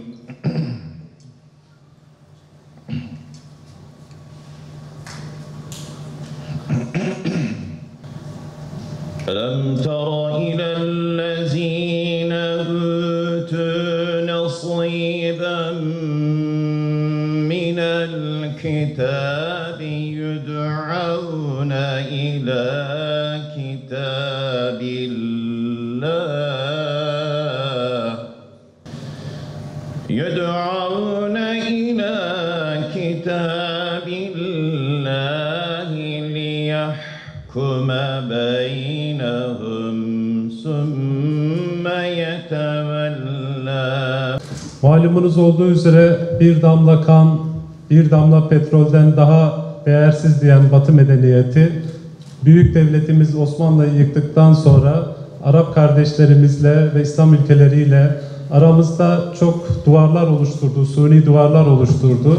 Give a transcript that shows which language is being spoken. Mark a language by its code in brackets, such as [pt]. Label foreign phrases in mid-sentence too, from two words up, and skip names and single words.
[ar] ألم تر إلى الذين أوتوا نصيبا من الكتاب يدعون إلى كتاب الله يدعون إلى كتاب الله ليحكم بينهم ثم يتولى. [tr] Malumunuz olduğu üzere bir damla kan, bir damla petrolden daha değersiz diyen Batı medeniyeti, büyük devletimiz Osmanlı'yı yıktıktan sonra Arap kardeşlerimizle ve İslam ülkeleriyle aramızda çok duvarlar oluşturdu, suni duvarlar oluşturdu.